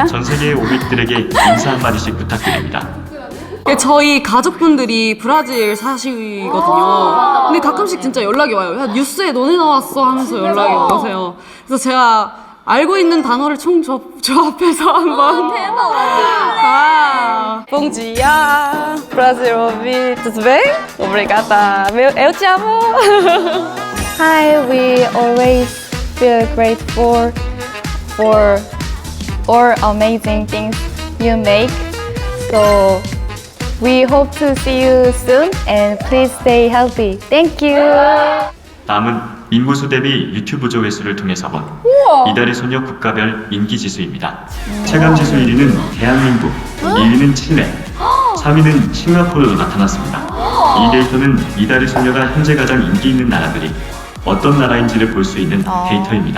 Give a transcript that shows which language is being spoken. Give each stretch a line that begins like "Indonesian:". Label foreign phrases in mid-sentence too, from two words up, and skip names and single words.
Korean: 전 세계의 오빅들에게 인사 한마디씩 부탁드립니다. 저희 가족분들이 브라질 사시거든요. 근데 가끔씩 진짜 연락이 와요. 야, 뉴스에 너네 나왔어 하면서 연락이 오세요. 그래서 제가 알고 있는 단어를 총조합해서 한번
Portuguese: Bom dia, Brasil ouvi, tudo bem? Obrigada, eu te amo.
English: Hi, we always feel grateful for all amazing things you make. So we hope to see you soon and please stay healthy. Thank you.
Korean: 다음은 인구수 대비 유튜브 조회수를 통해서 본 이달의 소녀 국가별 인기지수입니다. 체감지수 1위는 대한민국, 2위는 칠레, 3위는 싱가포르로 나타났습니다. 이 데이터는 이달의 소녀가 현재 가장 인기 있는 나라들이 어떤 나라인지를 볼 수 있는 데이터입니다.